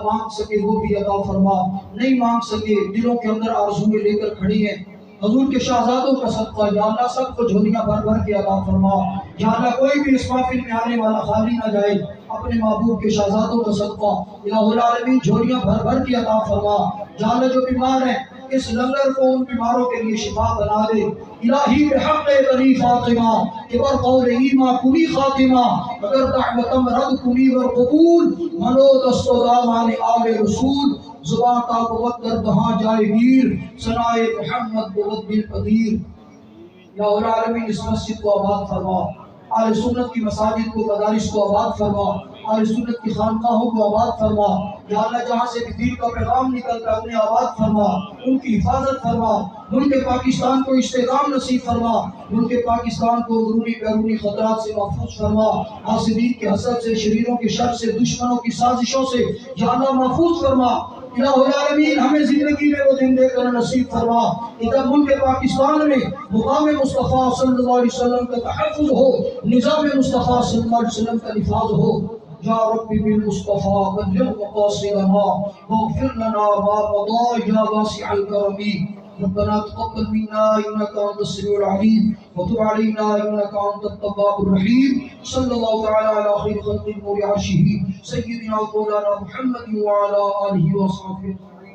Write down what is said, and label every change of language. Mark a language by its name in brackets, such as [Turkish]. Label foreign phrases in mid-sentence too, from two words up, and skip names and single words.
[Urdu] مانگ سکے وہ بھی عطا فرما، نہیں مانگ سکے دلوں کے اندر آرزویں لے کر کھڑی ہیں، حضور کے شہزادوں کا صدقہ [Arabic] یا اللہ [Urdu] سب کو جھولیاں بھر بھر کے عطا فرما [Arabic] یا اللہ۔ [Urdu] کوئی بھی اس محفل میں آنے والا خالی نہ جائے، اپنے محبوب کے شہزادوں کا صدقہ [Arabic] الہ العالمین [Urdu] جھولیاں بھر بھر کے عطا فرما [Arabic] یا اللہ۔ [Urdu] جو بیمار ہیں اس لنگر کو ان بیماروں کے لیے شفا بنا دے [Persian] الہی بحق بنی فاطمہ کہ بر قول ایما کنی خاتمہ، اگر دعوتم رد کنی ور قبول، منو دست و دامان آل رسول، زبان تا قوت در دہاں جائے گیر، ثنائے محمد بود دل قدیر [Arabic] یا العالمین۔ [Urdu] اس مسجد کو آباد فرما، اہل سنت کی مساجد کو مدارس کو آباد فرما، اہل سنت کی خانقاہوں کو آباد فرما [Arabic] یا اللہ۔ [Urdu] جہاں سے بھی دین کا پیغام نکلتا ہے انہیں آباد فرما، ان کی حفاظت فرما، ملک پاکستان کو استحکام نصیب فرما، ملک پاکستان کو اندرونی بیرونی خطرات سے محفوظ فرما، حاسدین کے حسد سے، شریروں کے شر سے، دشمنوں کی سازشوں سے [Arabic] یا اللہ [Urdu] محفوظ فرما [Arabic] الہ العالمین۔ [Urdu] ہمیں زندگی میں وہ دن دے کر نصیب فرما ادھر ملک پاکستان میں مقام مصطفیٰ [Arabic] صلی اللہ علیہ وسلم [Urdu] کا تحفظ ہو، نظام مصطفیٰ [Arabic] صلی اللہ علیہ وسلم [Urdu] کا نفاذ ہو۔ [Arabic] یا ربی بالمصطفیٰ بلغ مقاصدنا واغفر لنا ما مضى یا واسع الکرم۔ ربنا تقبل منا انك انت السميع العليم وتب علينا انك انت التواب الرحيم۔ صلى الله تعالى على خير خلق نور عرشه سيدنا مولانا محمد وعلى اله وصحبه